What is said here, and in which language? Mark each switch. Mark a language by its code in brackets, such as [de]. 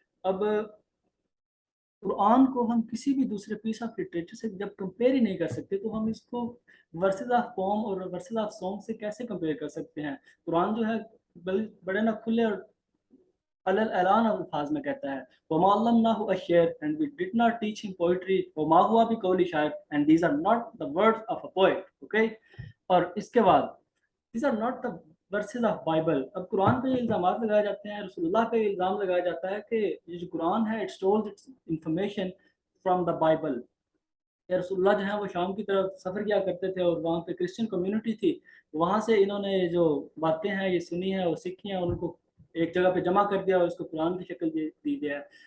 [ur] اب قرآن کو ہم کسی بھی دوسرے پیس آف لٹریچر سے جب کمپیئر ہی نہیں کر سکتے تو ہم اس کو ورسز آف پوم اور ورسز آف سانگ سے کیسے کمپیئر کر سکتے ہیں؟ قرآن جو ہے بڑے نہ کھلے اور اعلان الفاظ میں کہتا ہے [ar] وَمَا عَلَّمْنَاهُ الشِّعْرَ [en] and we did not teach him poetry [ar] وَمَا هُوَ بِقَوْلِ شَاعِرٍ [en] and these are not the words of a poet. okay. [ur] اور اس کے بعد [en] these are not the verses of Bible. [ur] اب قرآن پہ یہ الزامات لگائے جاتے ہیں، رسول اللہ پہ یہ الزام لگایا جاتا ہے کہ یہ جو قرآن ہے [en] it stores its information from the Bible. [ur] کہ رسول اللہ جو ہیں وہ شام کی طرف سفر کیا کرتے تھے اور وہاں پہ کرسچن کمیونٹی تھی، وہاں سے انہوں نے جو باتیں ہیں یہ سنی ہیں اور سیکھی ہیں، ان کو ایک جگہ پہ جمع کر دیا اور اس کو قرآن کی شکل دی گیا ہے.